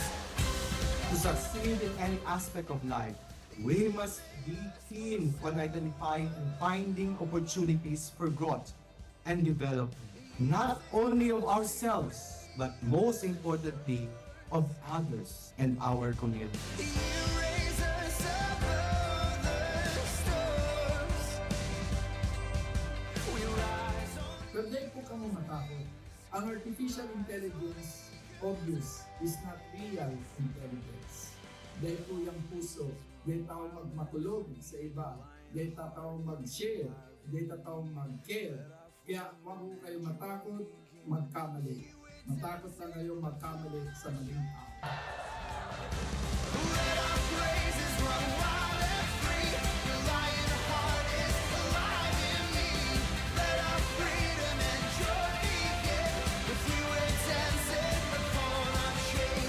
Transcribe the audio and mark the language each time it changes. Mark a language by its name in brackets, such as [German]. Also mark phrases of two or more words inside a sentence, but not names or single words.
[English] To succeed in any aspect of life, we must be keen on identifying and finding opportunities for growth and development, not only of ourselves, but most importantly, of others and our community. You raise us above the storms. We rise on. [Filipino] Pwede po kamo matakot. [English] Ang artificial intelligence, obvious, is not real intelligence. [Filipino] Dahil po yung puso, dahil tao magmatulog sa iba, dahil tao mag-share, dahil tao mag-care. Kaya huwag po kayo matakot, magkamali. Matakot na kayo magkamali sa maling tao. [English] Let our praises run wild and free. Your lion heart is alive in me. Let our freedom and joy begin. With you we're dancing upon our chains.